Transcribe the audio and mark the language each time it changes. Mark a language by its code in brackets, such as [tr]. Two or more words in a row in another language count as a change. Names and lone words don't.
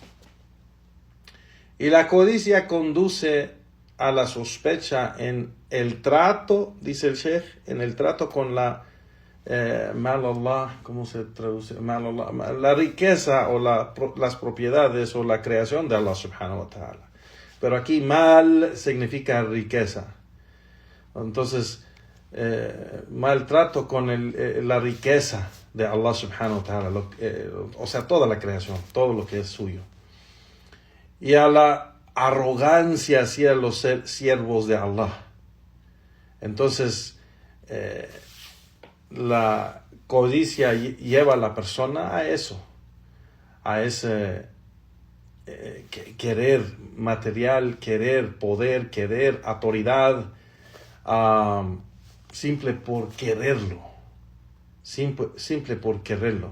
[es] Y la codicia conduce a la sospecha en el trato, dice el Sheikh, en el trato con la [ar] مال الله, [es] ¿cómo se traduce? [ar] مال الله, [es] la riqueza o las propiedades o la creación de Allah [ar] سبحانه وتعالى. [es] Pero aquí mal significa riqueza. Entonces, maltrato con la riqueza de Allah [ar] سبحانه وتعالى, [es] o sea, toda la creación, todo lo que es suyo. Y a la arrogancia hacia los siervos de Allah. Entonces, la codicia lleva a la persona a eso, a ese querer material, querer poder, querer autoridad, simple por quererlo, simple por quererlo.